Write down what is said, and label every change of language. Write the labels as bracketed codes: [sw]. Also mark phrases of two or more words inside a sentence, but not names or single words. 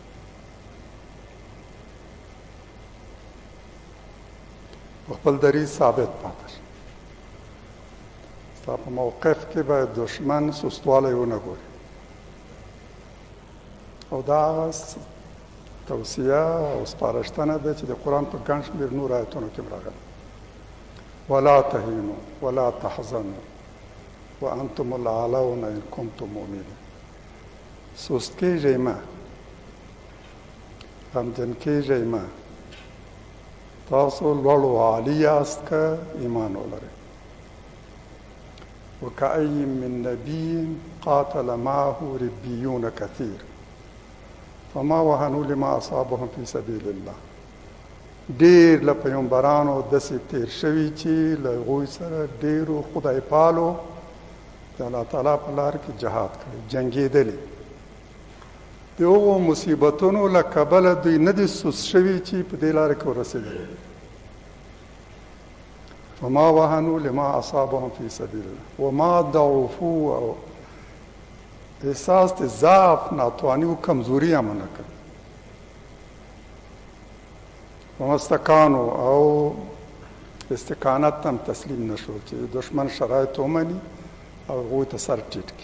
[ps] خپل دریځ ثابت پاتې شه. ستا په موقف کې باید دشمن سستوالی ونه ګوري. او دا هغه توصیه او سپارښتنه ده چې د قرآن په ګڼ شمېر نور آیتونو کې هم راغلي. [ar] ولا تهینوا ولا تحزنوا وانتم الاعلون ان کنتم مؤمنین. [ps] سست کېږئ مه، غمجن کېږئ مه، تاسو لوړ و عالی یاست که ایمان ولرئ. [ar] وکأی من نبی قاتل معه ربیون کثیر فما وهنوا لما اصابهم فی سبیل الله [ps] ډېر له پیغمبرانو داسې تېر شوي چې له هغوی سره ډېرو خدای پالو د الله تعالی په لار کې جهاد کړی، جنګېدلي. د هغو مصیبتونو له کبله دوی نه دي سوس شوي چې په دې لاره کې ورسېدلي. [ar] وما وهنوا لما اصابهم فی سبیل الله وما ضعفوا، [ps] او احساس د ضعف، ناتواني او کمزوري هم نه کړ. [ar] وما استکانو، [ps] او استقامت هم تسلیم نشو چې دشمن شرایط ومني او هغوی ته سر ټیټ کړي.